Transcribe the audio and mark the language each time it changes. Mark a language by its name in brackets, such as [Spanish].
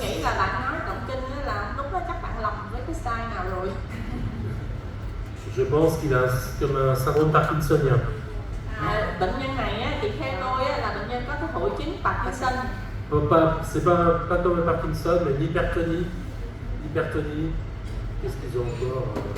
[Vietnamese] nghĩ là bạn nói động kinh là lúc đó chắc bạn lầm với cái style nào rồi. [French] Je pense qu'il a comme un syndrome parkinsonien. [Vietnamese] Bệnh nhân này á, thì theo tôi á, là bệnh nhân có cái hội chứng Parkinson. [French] C'est pas comme un Parkinson, mais l'hypertonie. Hypertonie. Qu'est-ce qu'ils ont encore?